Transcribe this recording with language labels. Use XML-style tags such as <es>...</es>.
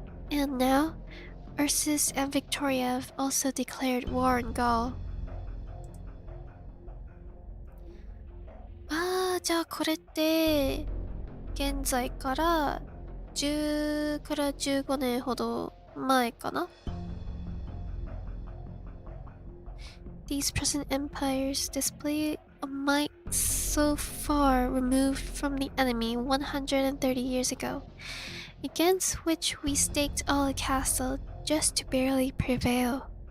<en>And now, Ursus and Victoria have also declared war on Gaul.</en> <ja>じゃあこれって現在から10から15年ほど前かな?</ja> <en>These present empires display a might so far removed from the enemy 130 years ago, against which we staked all a castle just to barely prevail.</en>